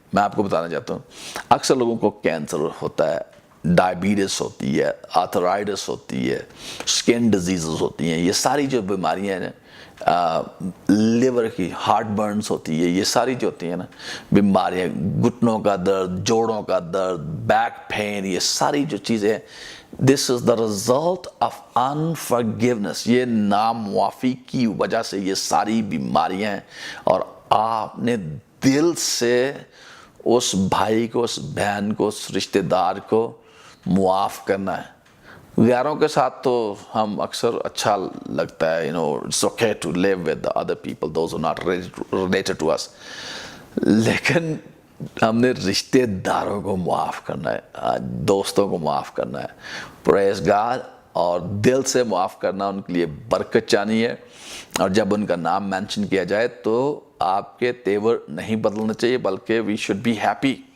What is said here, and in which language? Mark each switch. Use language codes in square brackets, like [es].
[ur] میں آپ کو بتانا چاہتا ہوں، اکثر لوگوں کو کینسر ہوتا ہے، ڈائبیٹس ہوتی ہے، آرتھرائٹس ہوتی ہے، اسکن ڈیزیزز ہوتی ہیں. یہ ساری جو بیماریاں ہیں، لیور کی ہارٹ برنز ہوتی ہے، یہ ساری جو ہوتی ہیں نا بیماریاں، گھٹنوں کا درد، جوڑوں کا درد، بیک پین، یہ ساری جو چیزیں ہیں، [en] this is the result of unforgiveness. [ur] یہ نامعافی کی وجہ سے یہ ساری بیماریاں ہیں. اور آپ نے دل سے اس بھائی کو، اس بہن کو، اس رشتہ دار کو معاف کرنا ہے. غیروں کے ساتھ تو ہم اکثر اچھا لگتا ہے، [en] it's okay to live with the other people, those who are not related to us. [ur] لیکن ہم نے رشتہ داروں کو معاف کرنا ہے، دوستوں کو معاف کرنا ہے. [en] Praise God. [ur] اور دل سے معاف کرنا ان کے لیے برکت چانی ہے. اور جب ان کا نام مینشن کیا جائے تو آپ کے تیور نہیں بدلنا چاہیے، بلکہ [en] We should be happy.